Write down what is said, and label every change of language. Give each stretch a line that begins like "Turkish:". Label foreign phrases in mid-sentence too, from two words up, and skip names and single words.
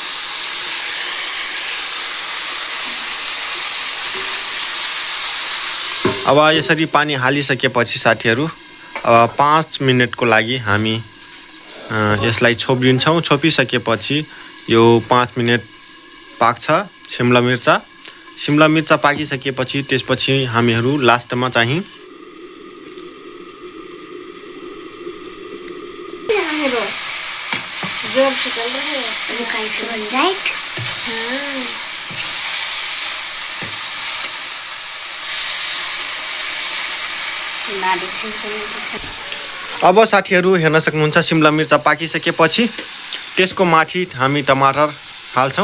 Nepali: अब यसरी पानी हालिसकेपछि साथीहरू अब 5 मिनेटको लागि हामी यसलाई छोपिदिन्छौं। छोपिसकेपछि यो 5 मिनेट पाक्छ। शिमला मिर्चा पाकिसकेपछि त्यसपछि हामीहरू लास्टमा चाहिँ
Hindi: जोर से चल रहे हैं अभी खाई तो बन जाए।
Nepali: अब साथीहरू हेर्न सक्नुहुन्छ शिमला मिर्चा पाकिसकेपछि त्यसको माथि हामी टमाटर हाल्छौं।